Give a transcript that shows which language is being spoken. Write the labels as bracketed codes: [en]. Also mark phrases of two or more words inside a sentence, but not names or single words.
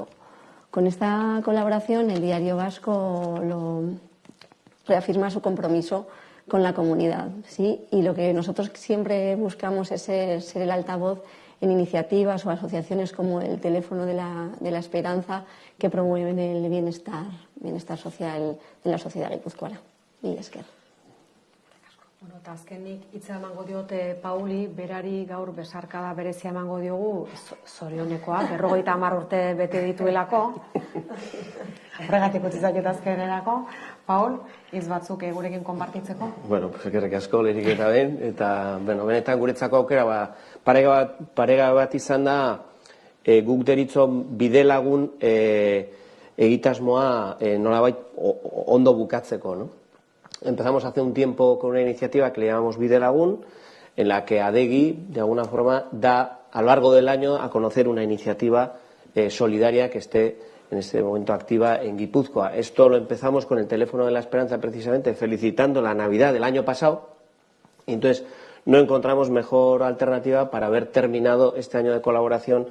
[es] Con esta colaboración, el Diario Vasco reafirma su compromiso con la comunidad, ¿sí? Y lo que nosotros siempre buscamos es ser el altavoz en iniciativas o asociaciones como el Teléfono de la Esperanza, que promueven el bienestar social en la sociedad guipuzcoana. [eu] Mila esker. Bueno, eta azkenik hitza emango diote Pauli, berari gaur besarkada berezia emango diogu, zorionekoa, 50 urte bete dituelako. Horregatik utzi zaiot azkenerako. Paul, hitz batzuk gurekin konpartitzeko? Bueno, eskerrik asko lehenik eta ben, eta benetan guretzako aukera parega bat izan da guk deritzon bide lagun egitasmoa nolabait ondo bukatzeko, ¿no? [es] Empezamos hace un tiempo con una iniciativa que le llamamos Bidelagun, en la que Adegi, de alguna forma, da a lo largo del año a conocer una iniciativa solidaria que esté en este momento activa en Guipúzcoa. Esto lo empezamos con el teléfono de la esperanza, precisamente felicitando la Navidad del año pasado, y entonces no encontramos mejor alternativa para haber terminado este año de colaboración